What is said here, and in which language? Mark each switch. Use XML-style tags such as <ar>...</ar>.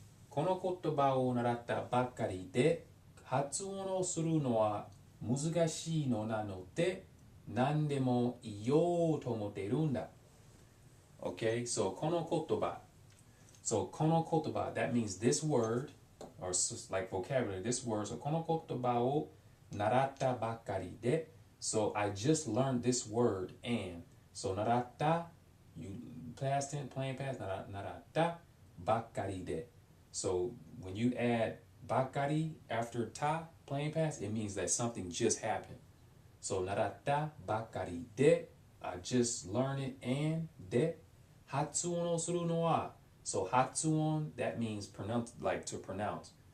<ja>この言葉を習ったばっかりで発音をするのは難しいのなので何でも言おうと思っているんだ.</ja> <en>Okay, so</en> <ja>この言葉.</ja> <en>So この言葉, that means this word, or like vocabulary, this word.</en> <ja>So この言葉を習ったばっかりで.</ja> <en>So I just learned this word, and so 習った, you past tense, plain past,</en> <ja>習ったばっかりで.</ja> <en>So when you add ばっかり after た, plain past, it means that something just happened. So</en> <ja>習ったばっかりで,</ja> <en>I just learned it, and</en> <ja>で発音をするのは,</ja> <en>so 発音, that means pronounce, like to pronounce.</en>